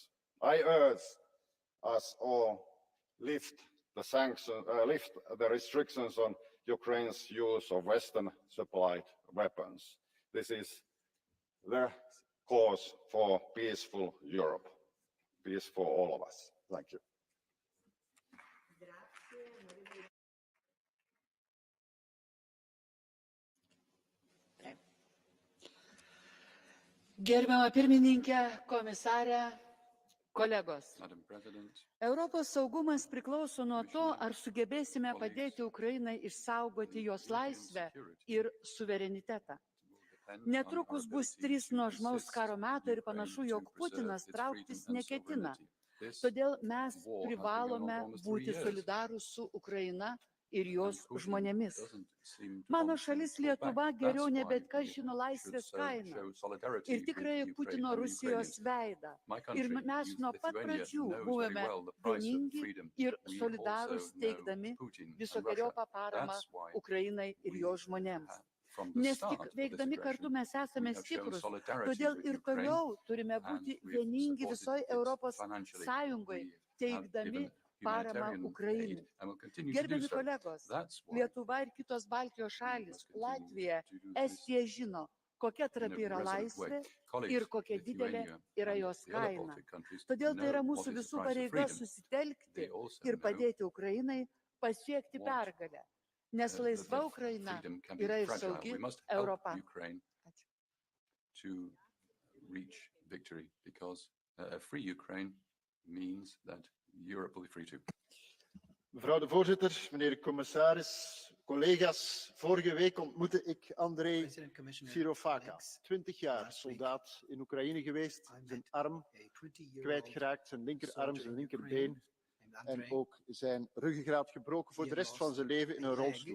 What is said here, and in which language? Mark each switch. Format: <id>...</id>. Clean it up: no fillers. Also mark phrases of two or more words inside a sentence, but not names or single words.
<en>I urge us all lift the restrictions on Ukraine's use of Western-supplied weapons. This is the cause for peaceful Europe, peace for all of us. Thank you.</en> <lt>Gerbiama pirmininkė, komisarė, kolegos. Europos saugumas priklauso nuo to, ar sugebėsime padėti Ukrainai išsaugoti jos laisvę ir suverenitetą. Netrukus bus 3 nuožmaus karo metai ir panašu, jog Putinas trauktis neketina. Todėl mes privalome būti solidarūs su Ukraina ir jos žmonėmis. Mano šalis Lietuva geriau ne bet kas žino laisvės kainą ir tikrąjį Putino Rusijos veidą. Ir mes nuo pat pradžių buvome vieningi ir solidarūs teikdami visokeriopą paramą Ukrainai ir jos žmonėms. Nes tik veikdami kartu mes esame stiprus, todėl ir toliau turime būti vieningi visoje Europos Sąjungoje, teikdami paramą Ukrainai. Gerbiami kolegos, Lietuva ir kitos Baltijos šalys, Latvija, Estija žino, kokia trapi yra laisvė ir kokia didelė yra jos kaina. Todėl tai yra mūsų visų pareiga susitelkti ir padėti Ukrainai pasiekti pergalę, nes laisva Ukraina yra ir saugi Europa.</lt> <nl>Mevrouw de voorzitter, meneer de commissaris, collega's, vorige week ontmoette ik Andrei Sirovaka, 20 jaar soldaat in Oekraïne geweest, zijn arm kwijtgeraakt, zijn linkerarm, zijn linkerbeen en ook zijn ruggengraat gebroken voor de rest van zijn leven in een rolstoel.</nl>